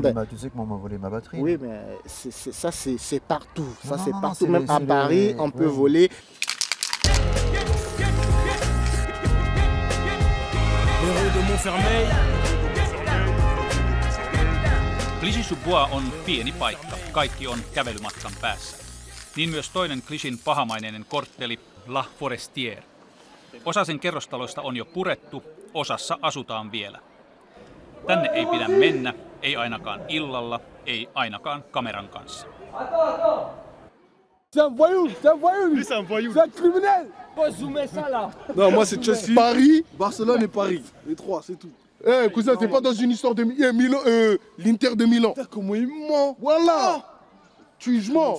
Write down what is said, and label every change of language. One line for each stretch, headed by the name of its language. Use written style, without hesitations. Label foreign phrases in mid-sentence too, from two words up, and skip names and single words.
French: tu sais que moi, on m'a volé ma batterie. Oui, mais ça, c'est partout. Ça, Non, c'est non, partout. c'est Même à Paris, on peut voler. Les rues de Montfermeil.
Finnish: Clichy-sous-Bois on pieni paikka. Kaikki on kävelymatkan päässä. Niin myös toinen Clichyn pahamaineinen kortteli La Forestière. Osa sen kerrostaloista on jo purettu, osassa asutaan vielä. Tänne ei pidä mennä, ei ainakaan illalla, ei ainakaan kameran kanssa.
French: C'est un voyou, lui c'est un voyou, c'est un criminel. Faut zoomer ça là. Non, moi c'est Chelsea. Paris, Barcelone et Paris, les trois, c'est tout. Eh cousin, t'es pas dans une histoire de l'Inter de Milan. Comment il ment. Voilà. Tu mens.